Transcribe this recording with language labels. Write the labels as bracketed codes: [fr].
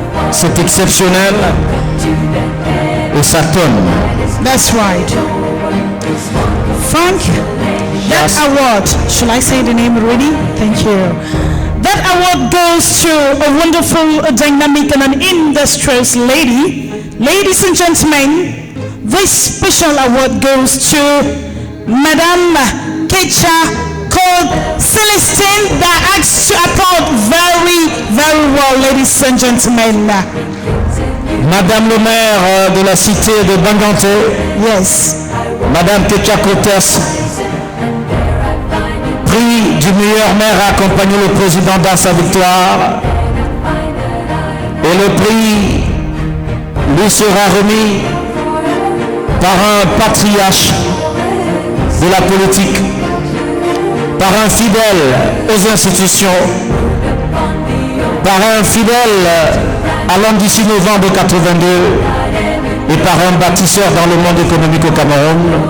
[fr] C'est exceptionnel et ça tonne. [en] That's right. Frank, that award, shall I say the name already? Thank you. That award goes to a wonderful, a dynamic and an industrious lady. Ladies and gentlemen, this special award goes to Madame Kecha called Celestine that acts to applaud very, very well, ladies and gentlemen. [fr] Madame le maire de la cité de Bangante. [en] Yes. [fr] Madame Kecha Kotes, prix du meilleur maire a accompagné le président dans sa victoire. Et le prix lui sera remis par un patriarche de la politique, par un fidèle aux institutions, par un fidèle à l'an du 6 novembre 82 et par un bâtisseur dans le monde économique au Cameroun.